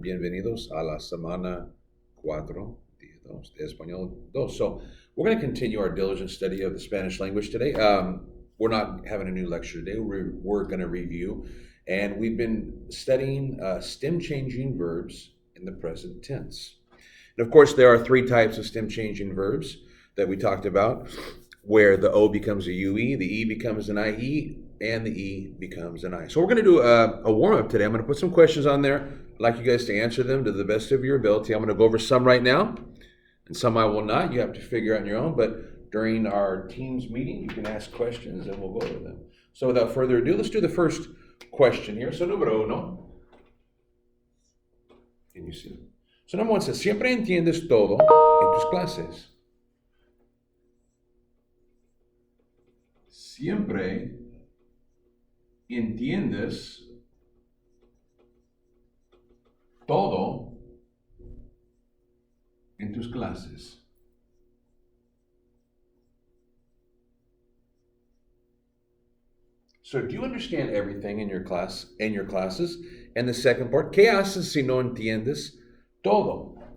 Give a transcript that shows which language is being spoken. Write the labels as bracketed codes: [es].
[es] Bienvenidos a la semana 4, día 2, de Español 2. [en] So, we're going to continue our diligent study of the Spanish language today. We're not having a new lecture today. We're going to review, and we've been studying stem changing verbs in the present tense. And of course, there are three types of stem changing verbs that we talked about, where the O becomes a UE, the E becomes an IE, and the E becomes an I. So we're going to do a warm up today. I'm going to put some questions on there. I'd like you guys to answer them to the best of your ability. I'm going to go over some right now, and some I will not. You have to figure out on your own. But during our team's meeting, you can ask questions, and we'll go over them. So without further ado, let's do the first question here. [es] So número uno. [en] Can you see? So number one says, [es] siempre entiendes todo en tus clases. Siempre entiendes todo en tus clases. [en] So do you understand everything in your classes? And the second part, [es] ¿qué haces si no entiendes todo?